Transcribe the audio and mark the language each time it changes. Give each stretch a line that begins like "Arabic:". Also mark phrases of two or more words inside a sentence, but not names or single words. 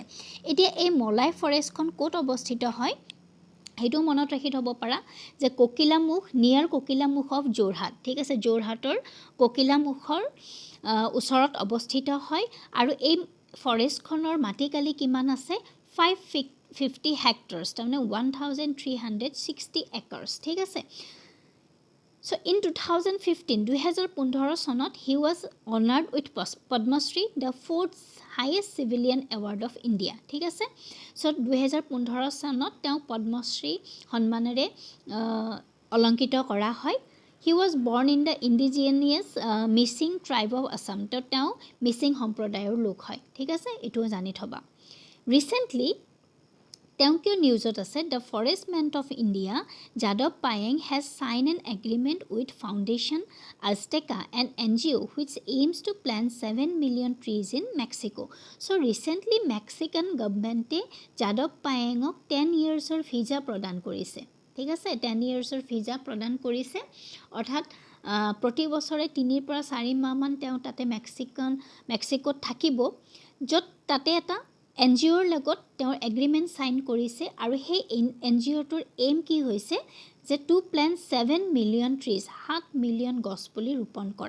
Assamese: এতিয়া এই মলাই ফৰেষ্টখন ক'ত অৱস্থিত হয় সেইটো মনত ৰাখি থ'ব পাৰা যে কোকিলামুখ,
English: near Kokilamukh of Jorhat,
Assamese: ঠিক আছে. যোৰহাটৰ কোকিলামুখৰ ওচৰত অৱস্থিত হয় আৰু এই ফৰেষ্টখনৰ মাটিকালি কিমান আছে 550 হেক্টৰছ, তাৰমানে 1360 একৰ্ছ, ঠিক আছে.
English: So in
Assamese: 2015 চনত
English: he was honored with Padma Shri, the fourth highest civilian award of India,
Assamese: ঠিক আছে. So 2015 চনত তেওঁ পদ্মশ্ৰী সন্মানেৰে অলংকিত কৰা হয়.
English: He was born in the indigenous Mising tribe of Assam.
Assamese: তো তেওঁ মিচিং সম্প্ৰদায়ৰ লোক হয়, ঠিক আছে, এইটো জানি থবা.
English: ৰিসেন্টলি
Assamese: তেওঁ কিয় নিউজত আছে,
English: the forest man of India Jadav Payeng has signed an agreement with Foundation Azteca and NGO which aims to plant 7 million trees in Mexico.
Assamese: So recently মেক্সিকান গভৰ্ণমেণ্টে যাদৱ পায়েঙক 10 yearsৰ ভিজা প্ৰদান কৰিছে, ঠিক আছে. 10 yearsৰ ভিজা প্ৰদান কৰিছে, অৰ্থাৎ প্ৰতি বছৰে 3 পৰা 4 মাহমান তেওঁ তাতে মেক্সিকোত থাকিব, য'ত তাতে এটা NGOৰ লগত তেওঁৰ এগ্ৰিমেণ্ট চাইন কৰিছে আৰু সেই NGOটোৰ এইম কি হৈছে যে
English: to plant 7 million trees,
Assamese: 7 মিলিয়ন গছপুলি ৰোপণ কৰা.